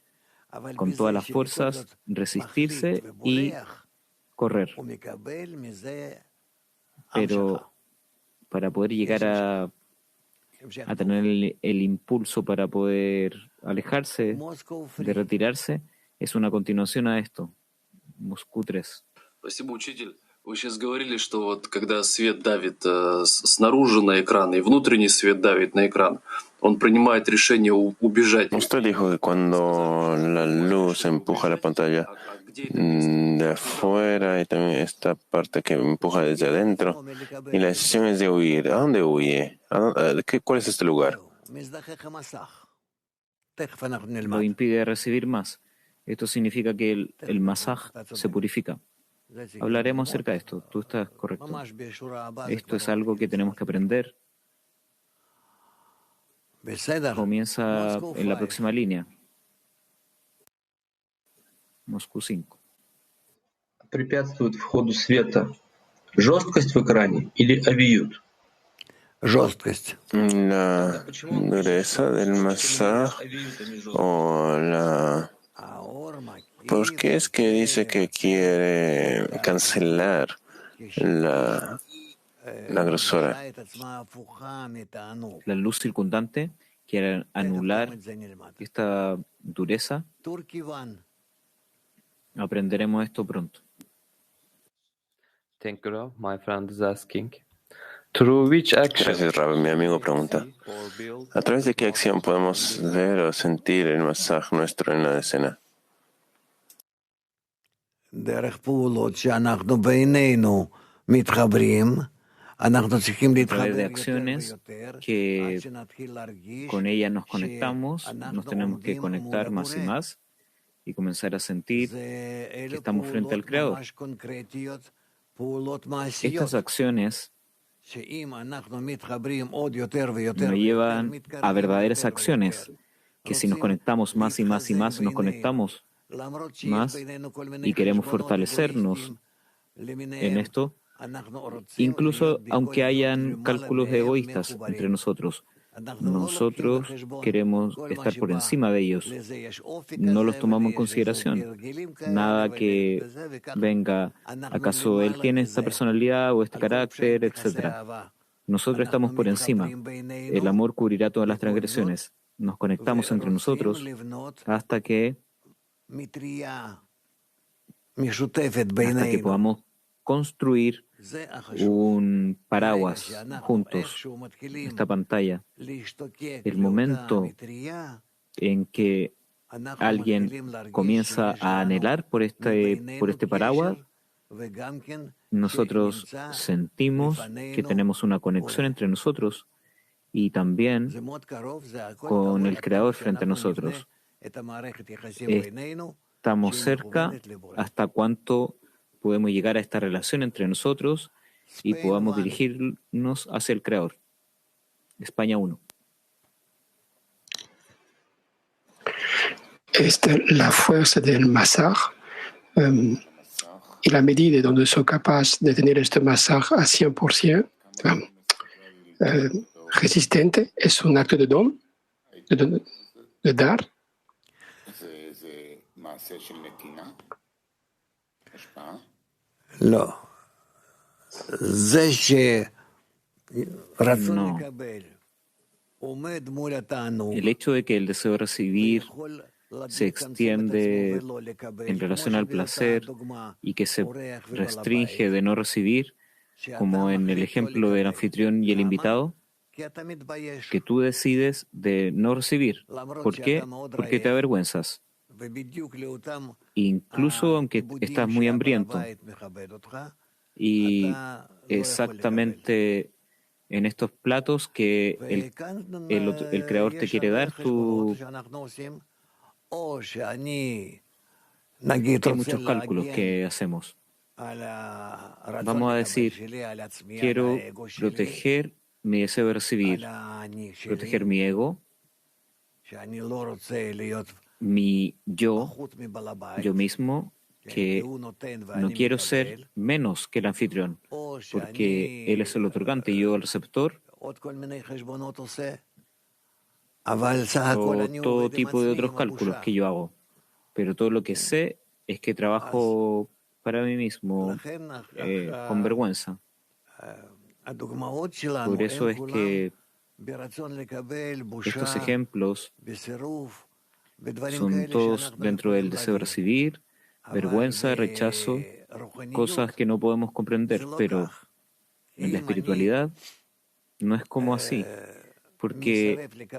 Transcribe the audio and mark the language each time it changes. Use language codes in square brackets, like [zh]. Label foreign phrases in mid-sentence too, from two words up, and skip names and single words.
[es] Con todas las fuerzas, resistirse y correr. Pero para poder llegar a a tener el impulso para poder alejarse, de retirarse, es una continuación a esto. Moscú 3. [ru] Спасибо, учитель. Вы сейчас говорили, что вот когда свет давит снаружи на экран и внутренний свет давит на экран, он принимает решение убежать. [es] Usted dijo que cuando la luz empuja la pantalla de afuera y también esta parte que empuja desde adentro, y la decisión es de huir. ¿A dónde huye? ¿Cuál es este lugar? Lo impide recibir más. Esto significa que el masaj se purifica. Hablaremos acerca de esto. Tú estás correcto. Esto es algo que tenemos que aprender. Comienza en la próxima línea. Moscú 5. Препятствует входу света жесткость в экране или авиют? Жесткость. La dureza del masaj o la... ¿Por qué es que dice que quiere cancelar la grosura? La luz circundante quiere anular esta dureza. Aprenderemos esto pronto. [en] Thank you, Rav. My friend is asking. Through which action? [es] Gracias, Rab. Mi amigo pregunta, ¿a través de qué acción podemos ver o sentir el masaj nuestro en la escena? [he] דרך פעולות שאנחנו בינינו מתחברים, אנחנו צריכים [es] A través de [he] להתחבר [es] acciones [he] יותר ויותר, [es] que [he] עד שנתחיל להרגיש [es] con ellas nos conectamos, nos [he] שאנחנו [es] tenemos que [he] עומדים מול [es] conectar más y [he] הבורא. [es] más y comenzar a sentir [he] זה [es] que [he] אלה [es] estamos frente al [he] פעולות [es] Creador. [he] ממש קונקרטיות, פעולות מעשיות, [es] Estas acciones [he] שאם אנחנו מתחברים עוד יותר ויותר [es] nos llevan a [he] מתקרבים [es] verdaderas [he] יותר [es] acciones, [he] ויותר, [es] que si nos conectamos más y más y más, nos conectamos [he] למרות שיש [es] más [he] בינינו כל מיני [es] y queremos [he] חשבונות [es] fortalecernos [he] אגואיסטיים [es] en [he] למיניהם, [es] esto, [he] אנחנו רוצים [es] incluso [he] להיות בכל [es] aunque [he] זאת [es] hayan [he] למעלה [es] cálculos [he] מהם [es] egoístas entre [he] מחוברים. [es] nosotros. [he] אנחנו לא לוקחים [es] Nosotros [he] בחשבון [es] queremos [he] כל מה [es] estar por [he] שבא [es] encima de ellos. [he] לזה יש אופי [es] No los [he] כזה [es] tomamos en [he] ולזה יש איזה [es] consideración. [he] הרגלים כאלה [es] Nada que [he] וזה וככה. [es] venga, [he] אנחנו [es] ¿acaso él [he] למעלה [es] tiene esta [he] מזה. [es] personalidad o este [he] על כל [es] carácter, [he] פשעים יחסי [es] etcétera? [he] אהבה. [es] Nosotros estamos [he] אנחנו [es] por encima. [he] מתחברים בינינו, [es] El amor cubrirá todas las [he] בכל זאת, [es] transgresiones. Nos conectamos entre [he] ורוצים [es] nosotros [he] לבנות [es] hasta que [he] מטריה משותפת [es] hasta que [he] בינינו. [es] podamos construir [he] זה החשוב. [es] un [he] ברגע [es] paraguas [he] שאנחנו [es] juntos, [he] איכשהו מתחילים [es] esta pantalla, [he] להשתוקק [es] el [he] לאותה [es] momento [he] מטריה, [es] en que [he] אנחנו [es] alguien [he] מתחילים להרגיש [es] comienza [he] שיש [es] a [he] לנו [es] anhelar por [he] מבינינו [es] este [he] קשר, [es] paraguas, [he] וגם כן [es] nosotros [he] שנמצא [es] sentimos que tenemos una conexión entre nosotros y también [he] זה מאוד קרוב, זה הכל [es] con [he] תלוי [es] el [he] עד [es] Creador [he] כמה [es] frente a [he] שאנחנו [es] nosotros. [he] נבנה את המערכת יחסים [es] Es- [he] בינינו, [es] Estamos [he] שהיא [es] cerca [he] מכוונת לבורא. [es] hasta cuánto podemos llegar a esta relación entre nosotros y [en] Spain [es] podamos [en] one. [es] dirigirnos hacia el Creador. España 1. La fuerza del masaj y la medida donde soy capaz de tener este masaj a 100% resistente es un acto de don, de dar. [he] לא. זה שרצון [es] No. [he] לקבל עומד מול התענוג, [es] El hecho de que el deseo de recibir [he] ויכול [es] se [he] לצמצם את [es] extiende [he] עצמו ולא לקבל, [es] en [he] כמו [es] relación al [he] שהבאת [es] placer [he] דוגמה, [es] y que se [he] אורח ובעל [es] restringe [he] הבית, [es] de no recibir, [he] שאתה [es] como en el [he] מחליט לא [es] ejemplo del [he] לקבל. [es] anfitrión y el [he] למה? [es] invitado, [he] כי אתה מתבייש, [es] que tú decides de no recibir. [he] למרות [es] ¿Por qué? [he] שאתה מאוד [es] Porque te [he] רעב, [es] avergüenzas. [he] ובדיוק לאותם [es] Incluso aunque [he] הכיבודים [es] estás muy [he] שהבעל [es] hambriento [he] הבית מכבד אותך, [es] y [he] אתה לא יכול לקבל. [es] exactamente en estos platos que [he] וכאן [es] el Creador te [he] יש [es] quiere [he] הרבה [es] dar, [he] חשבונות [es] tú [he] שאנחנו עושים, או שאני נגיד [es] hay [he] רוצה [es] muchos cálculos [he] להגן [es] que hacemos. [he] על הרצון [es] Vamos a [he] לקבל [es] decir, [he] שלי, על עצמי, על [es] quiero [he] האגו שלי, [es] proteger mi deseo de [he] על [es] recibir, [he] האני שלי, [es] proteger mi ego, [he] שאני לא רוצה להיות [es] mi yo, [he] פחות מבעל הבית, [es] yo mismo, [he] כן, [es] que [he] כי הוא נותן [es] no [he] ואני [es] quiero [he] מקבל, [es] ser menos que el anfitrión, [he] או [es] porque [he] שאני [es] él es el otorgante y yo el receptor, [he] עוד כל מיני חשבונות עושה, אבל סך הכל [es] o [he] אני [es] todo [he] עובד עם [es] tipo de [he] עצמי, [es] otros [he] עם [es] cálculos [he] הבושה. [es] que yo hago. Pero todo lo que sé es que trabajo para mí mismo [he] לכן [es] con vergüenza. [he] הדוגמאות שלנו [es] Por eso [he] הן [es] es [he] כולם [es] que Estos ejemplos son todos dentro del deseo de recibir, vergüenza, rechazo, cosas que no podemos comprender, pero en la espiritualidad no es como así, porque